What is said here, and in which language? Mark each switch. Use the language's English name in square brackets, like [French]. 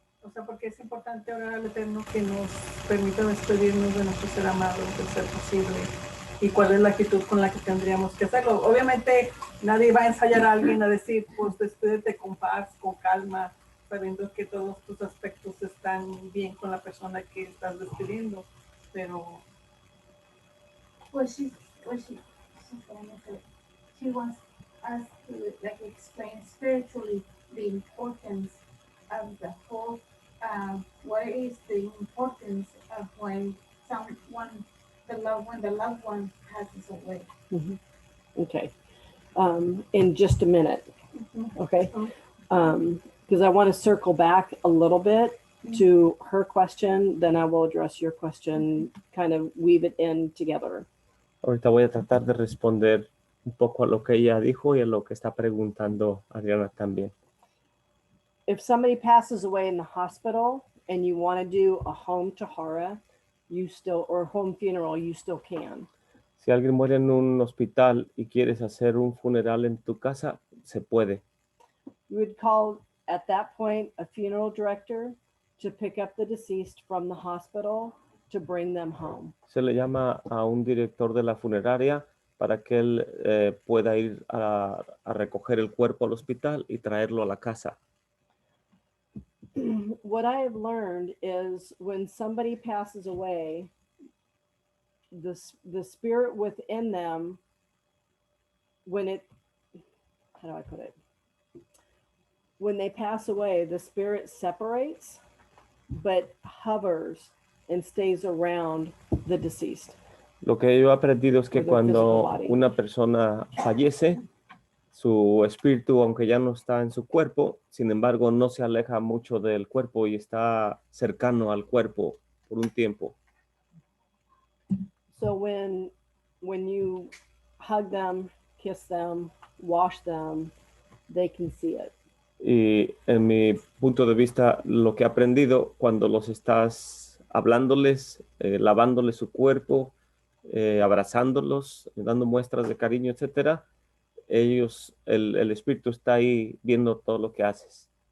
[Spanish] O sea, porque es importante orar al Eterno que nos permita despedirnos de nuestro ser amado, de ser posible, y cuál es la actitud con la que tendríamos que hacerlo. Obviamente nadie va a ensayar a alguien a decir, pues despídete con paz, con calma, sabiendo que todos tus aspectos están bien con la persona que estás despidiendo, pero... [English] She wants us to like explain spiritually the importance of the whole. What is the importance of when the loved one passes away? Okay. In just a minute. Okay. Because I want to circle back a little bit to her question, then I will address your question, kind of weave it in together. [Spanish] Ahorita voy a tratar de responder un poco a lo que ella dijo y a lo que está preguntando Adriana también. [English] If somebody passes away in the hospital and you want to do a home tahara, or home funeral, you still can. [Spanish] Si alguien muere en un hospital y quieres hacer un funeral en tu casa, se puede. [English] You would call at that point a funeral director to pick up the deceased from the hospital to bring them home. [Spanish] Se le llama a un director de la funeraria para que él pueda ir a recoger el cuerpo al hospital y traerlo a la casa. [English] What I have learned is when somebody passes away, the spirit within them, how do I put it? When they pass away, the spirit separates, but hovers and stays around the deceased. [Spanish] Lo que yo he aprendido es que cuando una persona fallece, su espíritu, aunque ya no está en su cuerpo, sin embargo, no se aleja mucho del cuerpo y está cercano al cuerpo por un tiempo. [English] So when you hug them, kiss them, wash them, they can see it. [Spanish] Y en mi punto de vista, lo que he aprendido cuando los estás hablándoles, lavándoles su cuerpo, abrazándolos, dando muestras de cariño, etcétera, ellos, el espíritu está ahí viendo todo lo que haces.